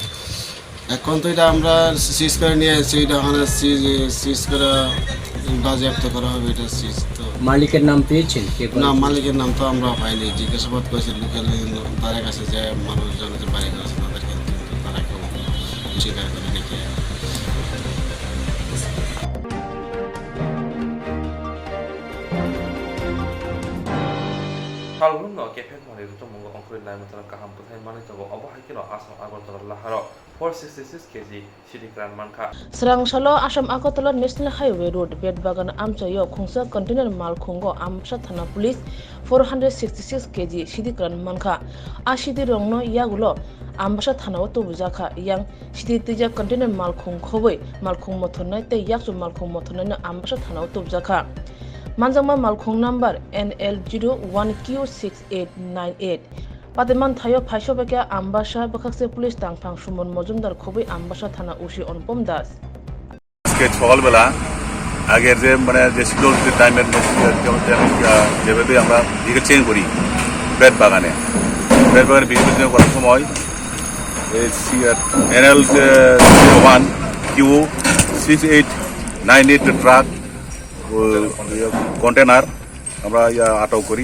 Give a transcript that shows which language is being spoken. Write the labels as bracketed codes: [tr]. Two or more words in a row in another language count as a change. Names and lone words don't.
[bn] এখন তো এটা আমরা সিজ করে নিয়ে এসেছি, এটা ওখানে সিজ করে বাজেয়াপ্ত করা হবে। এটা সিজ তো মালিকের নাম পেয়েছেন? না, মালিকের নাম তো আমরা পাইনি। জিজ্ঞাসাবাদ করেছি লোকাল তাদের কাছে, যে মানুষজন যে বাড়ি করেছে তাদেরকে, কিন্তু তারা কেউ স্বীকার করে নাকি। [trp] सालगुनो केफेक माने रुतुमंग अंकुरि नायमतन काहाम पुथाय माने तंग अबहायकिनो आसाम आगरतला लाहारो 466 kg सिरिक्रान मानखा Srangsalo Assam Agotala National Highway Road Bedbagan Amchayo Khungsa Container Mal Khungo Amsa Thana Police 466 kg Sidikran Manka Ashidi Rongno Yagulo Ambasa Thana to Buzaka Yang Siditija Container Mal Khung Khoboi Mal Khung Mothonai Te Yaksu Mal Khung Mothonai Ambasa Thana to Buzaka Manjangma Mal Khung number NL01Q6898 Pademan Thayo Paishobeka Ambasha Bakakse Police Tangpang Shumon Mojumdar Khoboi Ambasa Thana Ushi Onpom Das [bn] আজকে সকালবেলা আগের যে মানে যে শিডিউল টাইমের যেভাবে আমরা [en] vehicle change [bn] করি বেড বাগানে [en] vehicle change [bn] করার সময় NL01Q6898 [en] truck container [bn] আমরা আটক করি।